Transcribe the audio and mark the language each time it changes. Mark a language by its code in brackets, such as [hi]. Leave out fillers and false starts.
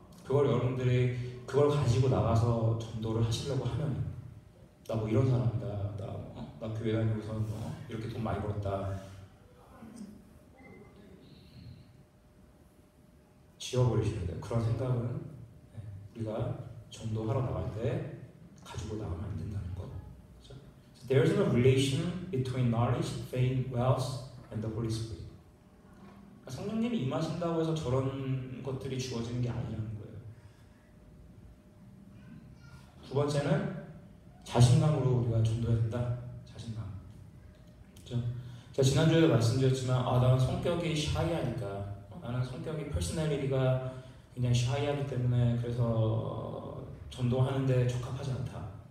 [ko] 여러분들이 그걸 가지고 나가서 전도를 하시려고 하면, 나 뭐 이런 사람이다, 나 교회 다니고서 이렇게 돈 많이 벌었다, 지워버리셔야 돼요. 그런 생각은 우리가 전도하러 나갈 때 가지고 나가면 안 된다는 거. 그렇죠? [en] So there's no relation between knowledge, faith, wealth, and the Holy Spirit. [ko] 성령님이 임하신다고 해서 저런 것들이 주어지는 게 아니라는 거예요. 두 번째는 자신감으로 우리가 전도해야 된다. 자신감. 그렇죠? 제가 지난주에도 말씀드렸지만 나는 성격이 샤이하니까, 나는 성격이 퍼스널리티가 굉장히 샤이하기 때문에 그래서 전도하는데 적합하지 않다.